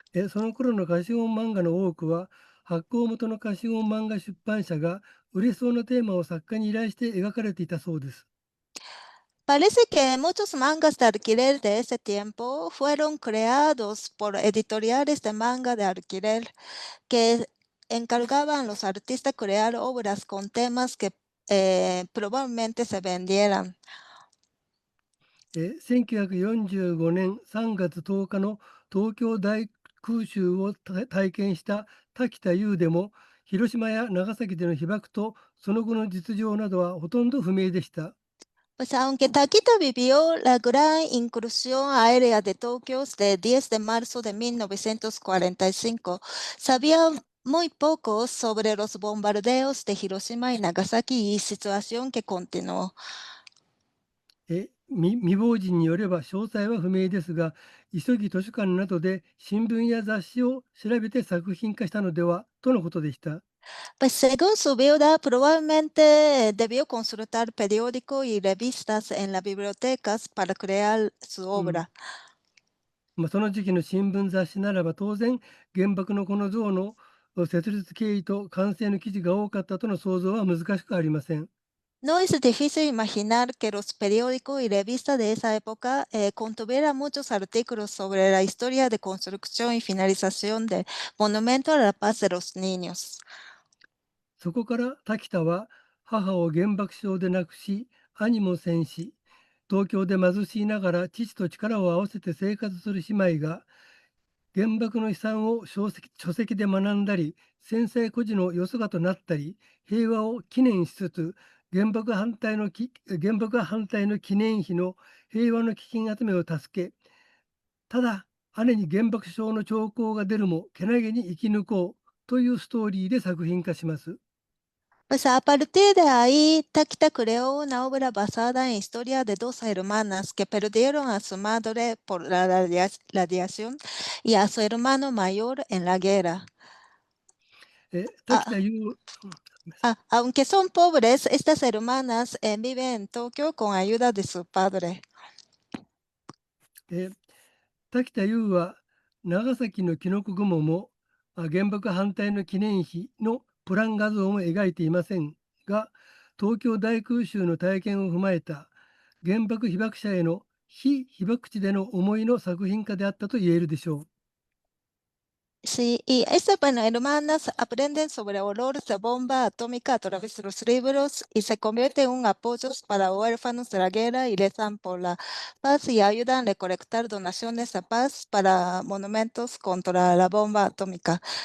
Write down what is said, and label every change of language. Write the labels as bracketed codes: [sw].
[ja] その頃の貸本漫画の多くは、発行元の貸本漫画出版社が売れそうなテーマを作家に依頼して描かれていたそうです。 [es] Parece que muchos mangas de alquiler de ese tiempo fueron creados por editoriales de manga de alquiler que encargaban a los artistas crear obras con temas que probablemente se vendieran. [ja] 1945年3月10日の東京大空襲を体験した滝田優でも、広島や長崎での被爆とその後の実情などはほとんど不明でした。 [es] Pues aunque Taquito vivió la gran incursión aérea de Tokio de 10 de marzo de 1945, sabía muy poco sobre los bombardeos de Hiroshima y Nagasaki y situación que continuó. [ja] 未亡人によれば詳細は不明ですが、急ぎ図書館などで新聞や雑誌を調べて作品化したのではとのことでした。 [es] Pues según su viuda, probablemente debió consultar periódicos y revistas en las bibliotecas para crear su obra. [ja] その時期の新聞雑誌ならば当然原爆のこの像の設立経緯と完成の記事が多かったとの想像は難しくありません。 [es] No es difícil imaginar que los periódicos y revistas de esa época contuvieran muchos artículos sobre la historia de construcción y finalización del Monumento a la Paz de los Niños. [ja] そこから滝田は母を原爆症で亡くし、兄も戦死、東京で貧しいながら父と力を合わせて生活する姉妹が原爆の悲惨を書籍で学んだり、先生孤児のよそがとなったり、平和を記念しつつ、原爆反対の記念碑の平和の基金集めを助け、ただ姉に原爆症の兆候が出るもけなげに生き抜こうというストーリーで作品化します。 [es] Pues a partir de ahí, Takita creó una obra basada en la historia de dos hermanas que perdieron a su madre por la radiación y a su hermano mayor en la guerra. [ja] 滝田優、 [es] Aunque son pobres, estas hermanas viven en Tokio con ayuda de su padre. [ja] 滝田優は長崎のキノコ雲も原爆反対の記念碑のプラン画像も描いていませんが、東京大空襲の体験を踏まえた原爆被爆者への非被爆地での思いの作品化であったと言えるでしょう。 [es] Sí, y estas, bueno, hermanas aprenden sobre horrores de bomba atómica a través de los libros y se convierte en un apoyo para huérfanos de la guerra y rezan por la paz y ayudan a recolectar donaciones de paz para monumentos contra la bomba atómica.